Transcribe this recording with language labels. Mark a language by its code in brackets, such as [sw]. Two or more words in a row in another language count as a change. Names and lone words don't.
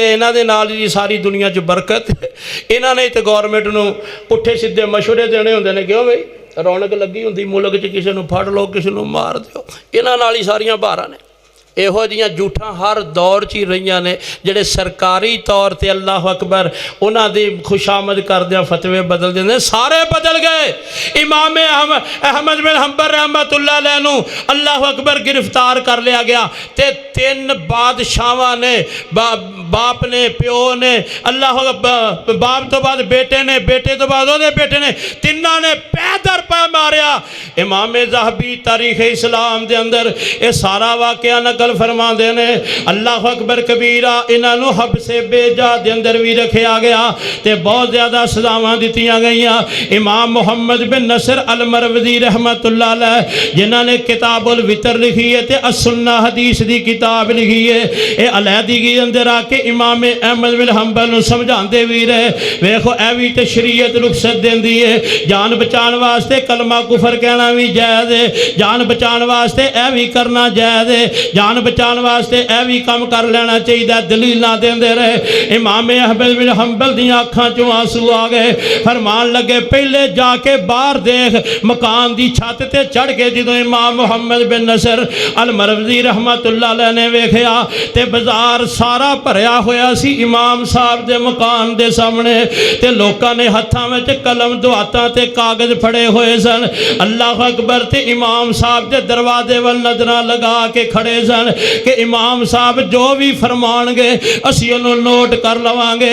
[pa] انہاں دے نال جی ساری دنیا چ برکت۔ انہاں نے تو گورمنٹ نوں پٹھے سیدھے مشورے دینے ہوندے نے، کیوں بئی رونق لگی ہوندی ملک چ، کسی نوں پھڑ لو کسی نوں مار دیو. انہاں نال ہی ساریاں بہاراں نے۔ ایہو جہیاں جھوٹاں ہر دور چ ہی رہیاں نے. جہڑے سرکاری طور پر [ar] الله أكبر [pa] انہاں دی خوشامد کردیاں فتوے بدل دیندے، سارے بدل گئے. امام احمد بن حنبل [ar] رحمة الله عليه [pa] نوں [ar] الله أكبر [pa] گرفتار کر لیا گیا تے 3 بادشاہاں نے، باپ نے، پیو نے، اللہ باپ تو بعد بیٹے نے، بیٹے تو بعد اوہدے بیٹے نے، تنہاں نے پے در پے ماریا. امام ذہبی تاریخ اسلام دے اندر یہ سارا واقعہ نقل فرماتے نے. [ar] الله أكبر كبيرا. [pa] انہوں حبس بے جا دے اندر بھی رکھا گیا تے بہت زیادہ سزاواں دتیاں گئیاں. امام محمد بن نصر المروزی [ar] رحمة الله عليه [pa] جنہاں نے کتاب الوتر لکھی ہے تے السنہ حدیث کی کتاب لکھی ہے، یہ علیحدگی اندر آ کے امام احمد بن حنبل نوں سمجھاتے بھی رہے. ویکھو اے بھی تو شریعت رخصت دیندی ہے۔ جان بچانے واسطے کلمہ کفر کہنا بھی جائز ہے، جان بچانے واسطے اے بھی کرنا جائز ہے. جان جان بچانے واسطے یہ بھی کام کر لینا چاہیے. دلیل دیندے رہے۔ امام احمد بن حنبل دی اکھاں چوں آنسو آ گئے. فرمان لگے پہلے جا کے باہر دیکھ مکان دی چھت تے چڑھ کے جو امام محمد بن نصر المروزی [ar] رحمة الله عليه [pa] نے ویکھیا تے بازار سارا بھریا ہویا سی امام صاحب دے مکان دے سامنے تے لوکاں نے ہتھاں وچ قلم دواتاں تے کاغذ پھڑے ہوئے سن. [ar] الله أكبر. [pa] تے امام صاحب دے دروازے ول نظراں لگا کے کھڑے سن کہ امام صاحب جو بھی فرمانگے اسیں اوہنوں نوٹ کر لواں گے.